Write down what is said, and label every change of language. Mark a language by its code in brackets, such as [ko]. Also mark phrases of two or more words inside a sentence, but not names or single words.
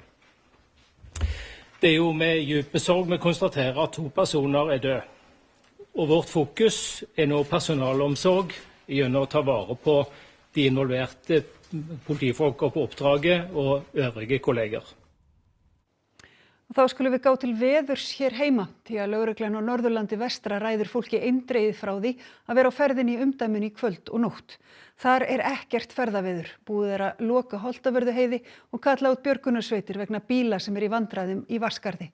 [no] Det er jo med dype sorg vi konstaterer at 2 personer er døde. Og vårt fokus er nå personalomsorg gjennom å ta vare på de involverte politifolk på oppdraget og øvrige kolleger. [is] Þá skulum við gá til veðurs hér heima því að lögreglan á Norðurlandi vestra ræður fólki eindregið frá því að vera á ferðinni í umdæminu í kvöld og nótt. Þar er ekkert ferðaveður, búið er að loka Holtavörðuheiði og kalla út björgunarsveitir vegna bíla sem í vandræðum í Vatnsskarði.